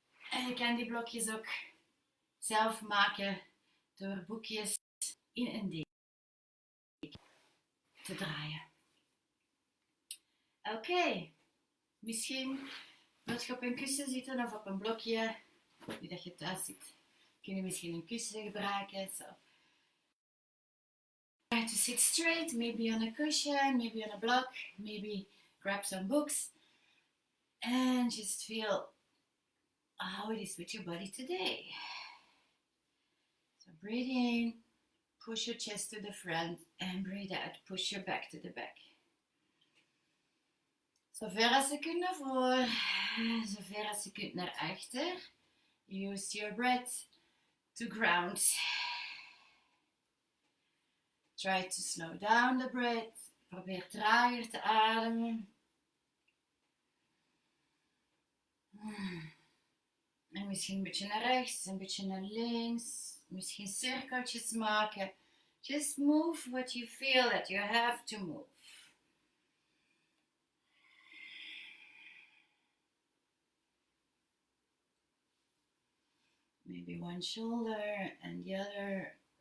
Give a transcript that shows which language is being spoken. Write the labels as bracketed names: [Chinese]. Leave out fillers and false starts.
[Dutch] En je kan die blokjes ook zelf maken door boekjes in een dek te draaien. Oké, misschien wilt je op een kussen zitten of op een blokje. Nu dat je thuis zit, kun je misschien een kussen gebruiken. So. [English] Try to sit straight, maybe on a cushion, maybe on a block, maybe grab some books and just feel how it is with your body today. So breathe in, push your chest to the front and breathe out, push your back to the back. [Dutch] Zo ver als je kunt naar voren, zo ver als je kunt naar achter. [English] Use your breath to ground. Try to slow down the breath. [Dutch] Probeer trager te ademen. En misschien een beetje naar rechts, een beetje naar links. Misschien cirkeltjes maken. [English] Just move what you feel that you have to move. Maybe one shoulder and the other.